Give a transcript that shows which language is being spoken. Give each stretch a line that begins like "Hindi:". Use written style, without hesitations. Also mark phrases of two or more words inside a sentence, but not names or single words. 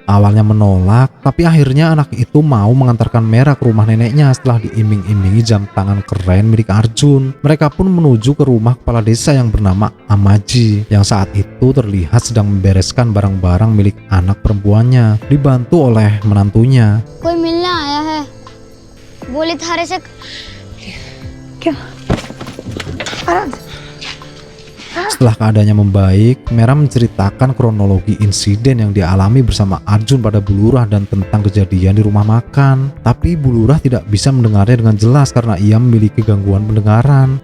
Indonesian: Awalnya menolak, tapi akhirnya anak itu mau mengantarkan Mera ke rumah neneknya setelah diiming-imingi jam tangan keren milik Arjun. Mereka pun menuju ke rumah kepala desa yang bernama Amaji, yang saat itu terlihat sedang membereskan barang-barang milik anak perempuannya, dibantu oleh menantunya.
Hindi: कोई मिलने आया है बोले थारे से
Indonesian: Setelah keadaannya membaik, Mera menceritakan kronologi insiden yang dialami bersama Arjun pada Bu Lurah dan tentang kejadian di rumah makan. Tapi Bu Lurah tidak bisa mendengarnya dengan jelas karena ia memiliki gangguan pendengaran.